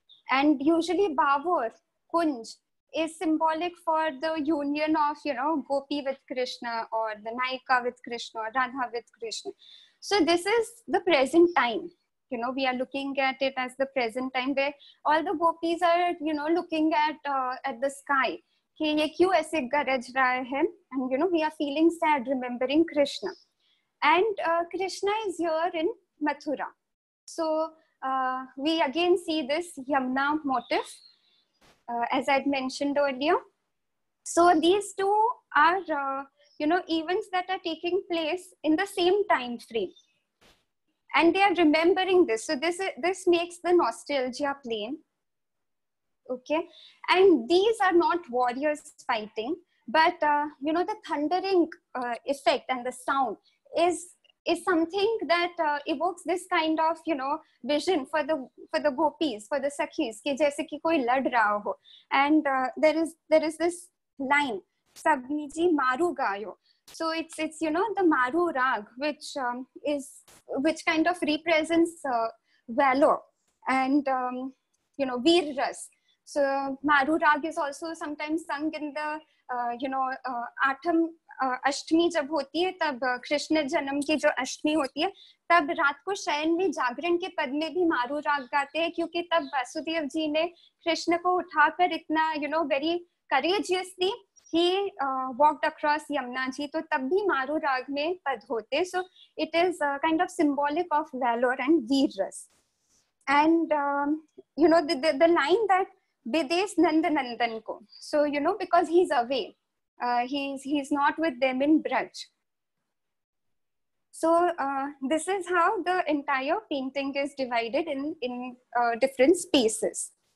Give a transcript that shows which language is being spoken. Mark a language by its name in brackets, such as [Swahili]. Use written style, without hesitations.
[English] And usually Bhavur, Kunj, is symbolic for the union of, you know, Gopi with Krishna, or the Naika with Krishna, or Radha with Krishna. So this is the present time. You know, we are looking at it as the present time where all the gopis are, you know, looking at the sky. [Hindi] कि ये क्यों ऐसे गरज रहा है? [English] And you know, we are feeling sad remembering Krishna. And Krishna is here in Mathura. So we again see this Yamuna motif, as I had mentioned earlier. So these two are, you know, events that are taking place in the same time frame. And they are remembering this. So this makes the nostalgia plain. Okay. And these are not warriors fighting, but, you know, the thundering effect and the sound is something that evokes this kind of, you know, vision for the gopis, for the sakhis, [Hindi] कि जैसे कि कोई लड़ रहा हो. [English] And there is this line, Sabiji Maru Gayo. So it's you know, the Maru Rag, which kind of represents valor and you know, Veer Ras. So Maru Rag is also sometimes sung in the you know, Atham [Hindi] अष्टमी जब होती है, तब कृष्ण जन्म की जो अष्टमी होती है, तब रात को शयन में जागरण के पद में भी मारू राग गाते हैं, क्योंकि तब वासुदेव जी ने कृष्ण को उठाकर इतना, [English] you know, very courageously he walked across Yamuna ji, [Hindi] तो तब भी मारू राग में पद होते. [English] So it is kind of symbolic of valor and veerras. And you know, the line that Bidesh Nand Nandan ko, so you know, because he's away, he's not with them in Braj. So this is how the entire painting is divided in different spaces.